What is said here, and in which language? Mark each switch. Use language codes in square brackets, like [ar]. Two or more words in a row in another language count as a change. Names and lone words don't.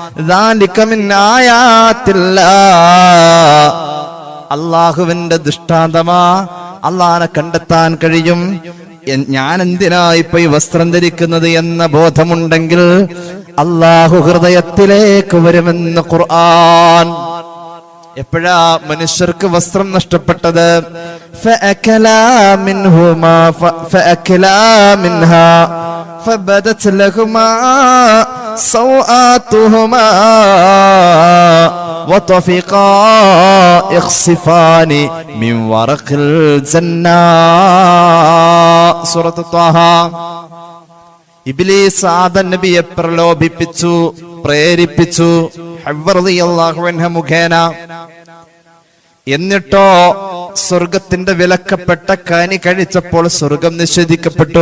[ml] അള്ളാഹുവിന്റെ ദൃഷ്ടാന്തമാ, അള്ളാനെ കണ്ടെത്താൻ കഴിയും. ഞാൻ എന്തിനാ ഇപ്പൊ ഈ വസ്ത്രം ധരിക്കുന്നത് എന്ന ബോധമുണ്ടെങ്കിൽ അള്ളാഹു ഹൃദയത്തിലേക്ക് വരുമെന്ന് ഖുർആൻ. എപ്പോഴാ മനുഷ്യർക്ക് വസ്ത്രം നഷ്ടപ്പെട്ടത്? [ar] فبدت لهما سوآتهما وطفقا يخصفان من ورق الجنة. [ml] സൂറത്ത് ത്വാഹ. ഇബ്ലീസ് ആദം നബിയെ പ്രലോഭിപ്പിച്ചു, പ്രേരിപ്പിച്ചു ഹവ്വ [ar] رضي الله عنها [ml] മുഖേന. എന്നിട്ടോ സ്വർഗത്തിന്റെ വിലക്കപ്പെട്ട കനി കഴിച്ചപ്പോൾ സ്വർഗം നിഷേധിക്കപ്പെട്ടു.